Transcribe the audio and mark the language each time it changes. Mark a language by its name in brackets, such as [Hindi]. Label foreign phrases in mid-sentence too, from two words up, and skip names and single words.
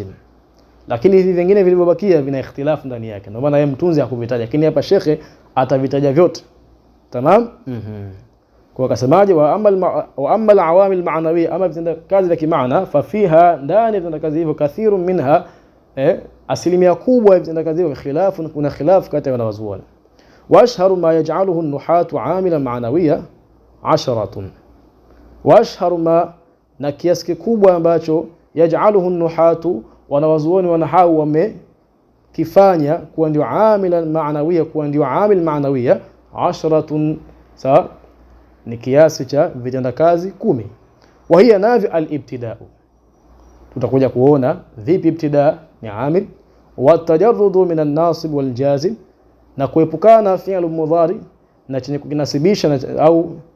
[Swahili] Lakini hivi vingine vilivyobakia vina ikhtilafu ndani yake, ndio maana yeye mtunzi hakuvitaja, lakini hapa shekhe atavitaja vyote. Tamam. Kwa akasemaje, [Arabic] وأما العوامل المعنوية, [Swahili] ama vitendakazi vya kimaana, [Arabic] ففيها, [Swahili] ndani ya vitendakazi hivyo, [Arabic] كثير منها, [Swahili] asilimia kubwa ya vitendakazi hivyo, khilafu, kuna khilafu kati ya wanawazuoni. [Arabic] وأشهر ما يجعله النحاة عاملا معنوية 10، وأشهر ما, [Swahili] na kiasi kikubwa ambacho [Arabic] يجعله النحاة, [Swahili] wanawazuoni wanahau wamekifanya kuwa ndio [Arabic] عاملا معنوية, [Swahili] kuwa ndio [Arabic] عامل معنوية [Swahili] 10, sawa, ni kiasi cha vitendakazi 10. [Arabic] وهي نافي الابتداء, [Swahili] tutakuja kuona vipi ibtida ni amil, [Arabic] والتجرد من الناصب والجازم, [Swahili] na kuepukana [Arabic] فعل مضارع [Swahili] na chenye kukinasibisha, au